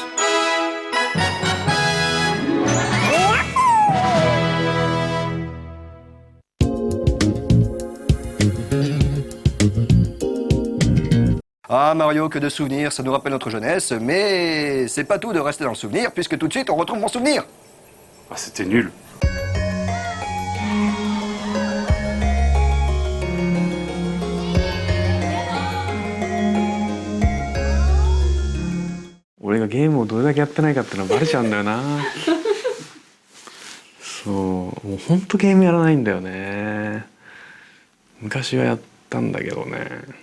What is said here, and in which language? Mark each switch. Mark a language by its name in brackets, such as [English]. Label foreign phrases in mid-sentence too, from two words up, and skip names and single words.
[French] Ah Mario, que de souvenirs, ça nous rappelle notre jeunesse, mais c'est pas tout de rester dans le souvenir, puisque tout de suite on retrouve mon souvenir. Ah, c'était nul. [Japanese] 俺がゲームをどれだけやってないかっていうのはバレちゃうんだよなそうもうほんとゲームやらないんだよね昔はやったんだけどね